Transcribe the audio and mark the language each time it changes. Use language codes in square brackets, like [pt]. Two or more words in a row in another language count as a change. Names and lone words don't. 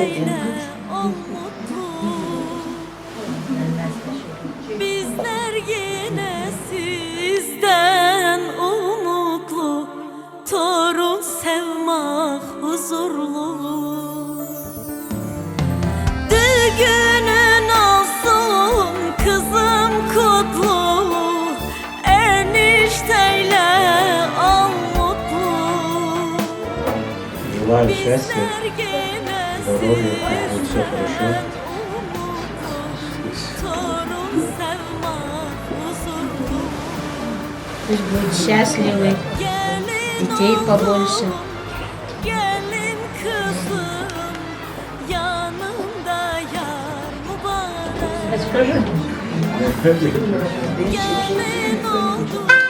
[tr] Bizler yine sizden umutlu, torun sevmek huzurlu. Düğünün olsun kızım kutlu, enişteyle al mutlu. [ru] Желаю счастья, Здоровья, будет все хорошо. Пусть будут счастливы, детей побольше. [tr] Gelin kızım, yanımda yar mübarek. [ru] Скажи. [tr] Gelin oldum.